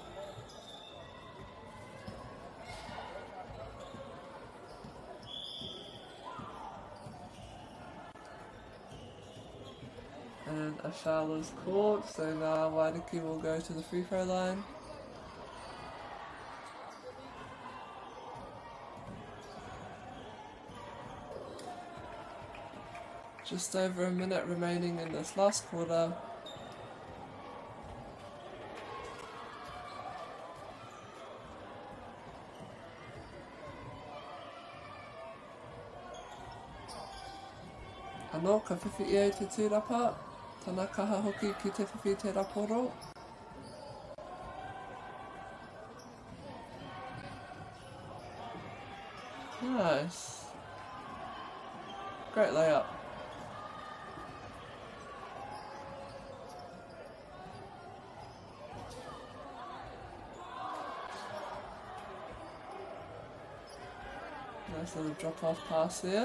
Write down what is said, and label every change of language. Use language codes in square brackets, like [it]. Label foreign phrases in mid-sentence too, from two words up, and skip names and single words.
[en] And a foul is called, so Ngā Wairiki will go to the free throw line. Just over a minute remaining in this last quarter. [mi] Anō, ka whiwhi ia I te tūrapa. Tana kaha hoki ki te whiwhi te raporo. [en] Nice. Great layup. Nice little drop-off pass there.